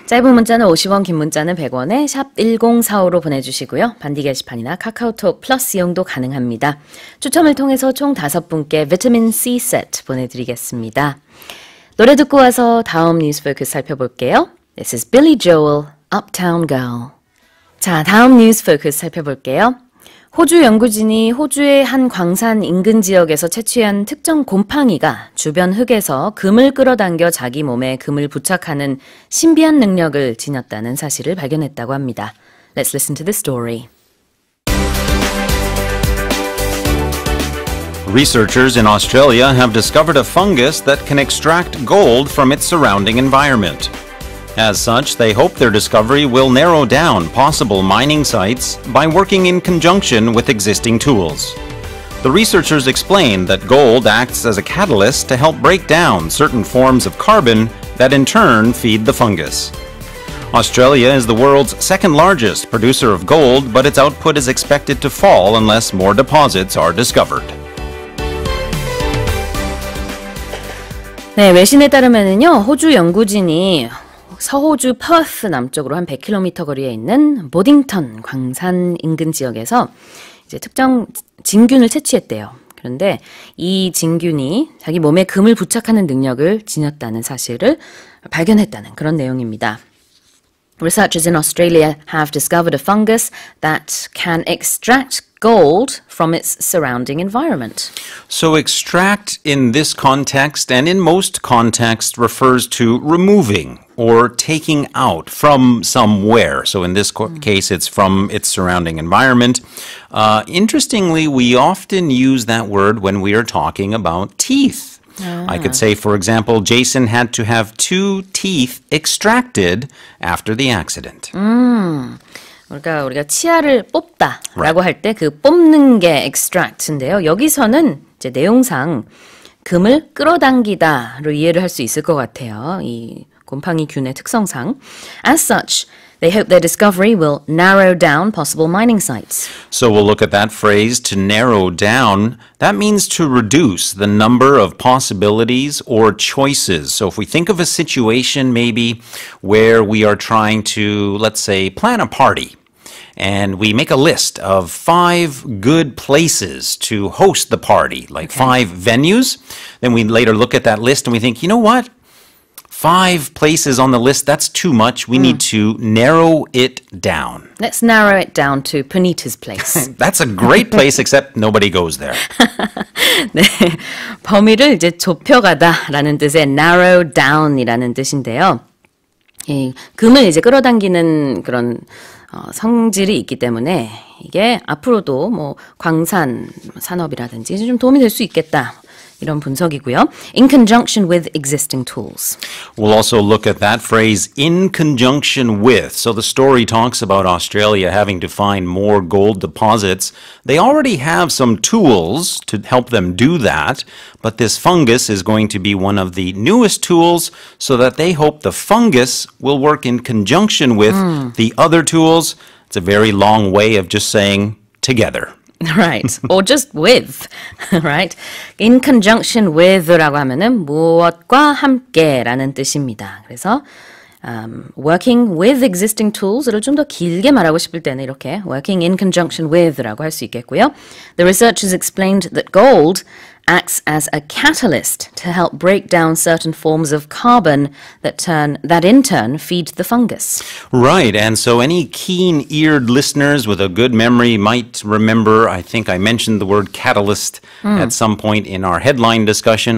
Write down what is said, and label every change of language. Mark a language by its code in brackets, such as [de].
[ko] 짧은 문자는 50원, 긴 문자는 100원에 샵 1045로 보내주시고요. 반디 게시판이나 카카오톡 플러스 이용도 가능합니다. 추첨을 통해서 총 5분께 비타민 C 세트 보내드리겠습니다. 노래 듣고 와서 다음 뉴스 포커스 살펴볼게요. [en] This is Billy Joel, Uptown Girl. [ko] 자, 다음 뉴스 포커스 살펴볼게요. 호주 연구진이 호주의 한 광산 인근 지역에서 채취한 특정 곰팡이가 주변 흙에서 금을 끌어당겨 자기 몸에 금을 부착하는 신비한 능력을 지녔다는 사실을 발견했다고 합니다. [en] Let's listen to the story. Researchers in Australia have discovered a fungus that can extract gold from its surrounding environment. As such, they hope their discovery will narrow down possible mining sites by working in conjunction with existing tools. The researchers explain that gold acts as a catalyst to help break down certain forms of carbon that in turn feed the fungus. Australia is the world's second largest producer of gold, but its output is expected to fall unless more deposits are discovered. [ko] 네, 외신에 따르면은요, 호주 연구진이 서호주 퍼스 남쪽으로 한 100km 거리에 있는 보딩턴 광산 인근 지역에서 이제 특정 진균을 채취했대요. 그런데 이 진균이 자기 몸에 금을 부착하는 능력을 지녔다는 사실을 발견했다는 그런 내용입니다. [en] Researchers in Australia have discovered a fungus that can extract gold from its surrounding environment. So extract in this context and in most contexts refers to removing or taking out from somewhere. So in this case, it's from its surrounding environment. Interestingly, we often use that word when we are talking about teeth. I could say, for example, Jason had to have 2 teeth extracted after the accident. [ko] 그러니까 우리가 치아를 뽑다라고 할 때 그 뽑는 게 extract인데요. 여기서는 이제 내용상 금을 끌어당기다로 이해를 할 수 있을 것 같아요. 이 곰팡이 균의 특성상. [en] As such, they hope their discovery will narrow down possible mining sites. So we'll look at that phrase, to narrow down. That means to reduce the number of possibilities or choices. So if we think of a situation maybe where we are trying to, let's say, plan a party, and we make a list of 5 good places to host the party, like 5 venues, then we later look at that list and we think, you know what? 5 places on the list, that's too much. We need to narrow it down. Let's narrow it down to Punita's place. That's a great place, except nobody goes there. [ko] 네, 범위를 이제 좁혀가다라는 뜻의 [en] narrow down [ko] 이라는 뜻인데요. 이 금을 이제 끌어당기는 그런 성질이 있기 때문에 이게 앞으로도 뭐 광산 산업이라든지 좀 도움이 될 수 있겠다. 이런 분석이고요. [en] In conjunction with existing tools. We'll also look at that phrase, in conjunction with. So the story talks about Australia having to find more gold deposits. They already have some tools to help them do that, but this fungus is going to be one of the newest tools so that they hope the fungus will work in conjunction with the other tools. It's a very long way of just saying together. Right. Or just with. Right. In conjunction with [ko] 라고 하면은 무엇과 함께라는 뜻입니다. 그래서 [en] working with existing tools [ko] 를 좀 더 길게 말하고 싶을 때는 이렇게 [en] working in conjunction with [ko] 라고 할 수 있겠고요. [en] The researchers explained that gold acts as a catalyst to help break down certain forms of carbon that in turn feed the fungus. Right, and so any keen-eared listeners with a good memory might remember, I think I mentioned the word catalyst at some point in our headline discussion.